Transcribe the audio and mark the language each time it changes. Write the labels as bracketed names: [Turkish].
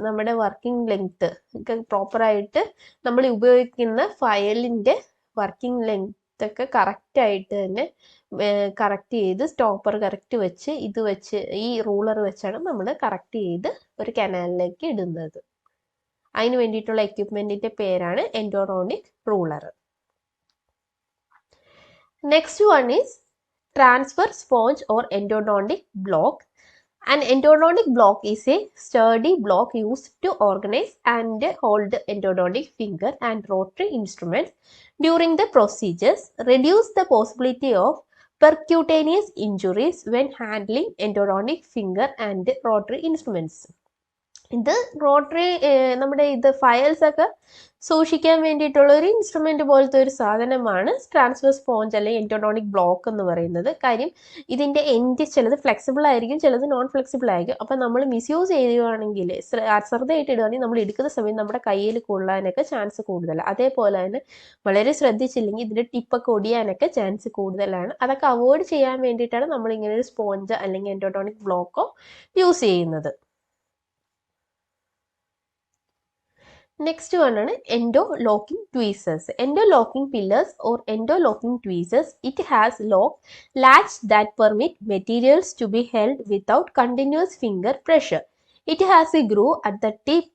[Malayalam] നമ്മുടെ working length ഒക്കെ പ്രോപ്പറായിട്ട് നമ്മൾ ഉപയോഗിക്കുന്ന ഫയലിൻ്റെ വർക്കിംഗ് ലെങ്ത് ഒക്കെ കറക്റ്റായിട്ട് തന്നെ കറക്റ്റ് ചെയ്ത് സ്റ്റോപ്പർ കറക്റ്റ് വെച്ച് ഇത് വെച്ച് ഈ റൂളർ വെച്ചാണ് നമ്മൾ കറക്റ്റ് ചെയ്ത് ഒരു കനാലിലേക്ക് ഇടുന്നത്. അതിന് വേണ്ടിയിട്ടുള്ള എക്യുപ്മെന്റിന്റെ പേരാണ് endodontic ruler. [English] Next one is transfer sponge or endodontic block. An endodontic block is a sturdy block used to organize and hold the endodontic finger and rotary instruments during the procedures, reduce the possibility of percutaneous injuries when handling endodontic finger and rotary instruments. [Malayalam] ഇത് rotary നമ്മുടെ ഇത് files ഒക്കെ സൂക്ഷിക്കാൻ വേണ്ടിയിട്ടുള്ള ഒരു instrument പോലത്തെ ഒരു സാധനമാണ് ട്രാൻസ്വേഴ്സ് സ്പോഞ്ച് അല്ലെങ്കിൽ എൻഡോഡോണിക് ബ്ലോക്ക് എന്ന് പറയുന്നത്. കാര്യം ഇതിന്റെ എൻഡ് ചിലത് ഫ്ലെക്സിബിൾ ആയിരിക്കും, ചിലത് നോൺ ഫ്ലെക്സിബിൾ ആയിരിക്കും. അപ്പം നമ്മൾ മിസ്യൂസ് ചെയ്യുകയാണെങ്കിൽ, അശ്രദ്ധയായിട്ട് ഇടുകയാണെങ്കിൽ നമ്മൾ എടുക്കുന്ന സമയം നമ്മുടെ കയ്യിൽ കൊള്ളാനൊക്കെ ചാൻസ് കൂടുതലാണ്. അതേപോലെ തന്നെ വളരെ ശ്രദ്ധിച്ചില്ലെങ്കിൽ ഇതിന്റെ ടിപ്പൊക്കെ ഒടിയാനൊക്കെ ചാൻസ് കൂടുതലാണ്. അതൊക്കെ അവോയ്ഡ് ചെയ്യാൻ വേണ്ടിയിട്ടാണ് നമ്മൾ ഇങ്ങനെ ഒരു സ്പോഞ്ച് അല്ലെങ്കിൽ എൻഡോഡോണിക് ബ്ലോക്കോ യൂസ് ചെയ്യുന്നത്. [English] Next one is endo-locking tweezers. Endo-locking pillars or endo-locking tweezers, it has lock latch that permit materials to be held without continuous finger pressure. It has a groove at the tip.